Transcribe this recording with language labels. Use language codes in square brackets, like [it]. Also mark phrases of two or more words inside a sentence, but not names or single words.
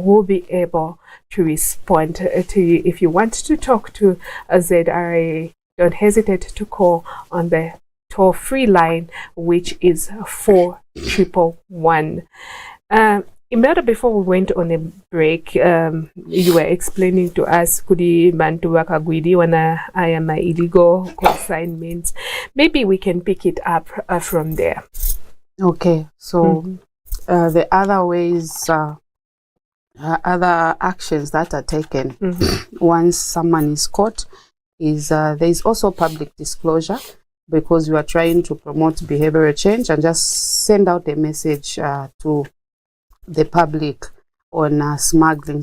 [en] We'll be able to respond to you. If you want to talk to a ZRA, don't hesitate to call on the toll-free line, which is 4111. EMELDAH, before we went on a break, you were explaining to us [bem] kudi bantu bakagwiriwa na aya ma illegal consignments. [en] Maybe we can pick it up from there. Okay, so the other ways, other actions that are taken once someone is caught is there is also public disclosure, because we are trying to promote behavioral change and just send out a message to the public on smuggling.